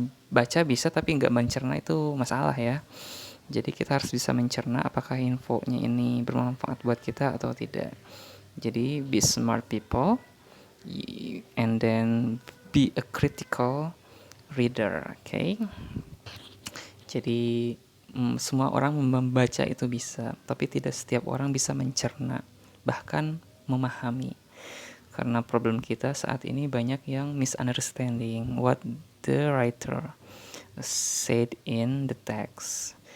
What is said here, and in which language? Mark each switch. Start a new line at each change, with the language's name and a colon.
Indonesian: Baca bisa tapi nggak mencerna itu masalah ya. Jadi kita harus bisa mencerna apakah infonya ini bermanfaat buat kita atau tidak.
English: Jadi be smart people and then be a critical reader, okay?
Indonesian: Jadi semua orang membaca itu bisa, tapi tidak setiap orang bisa mencerna, bahkan memahami. Karena problem kita saat ini banyak yang misunderstanding what the writer said in the text.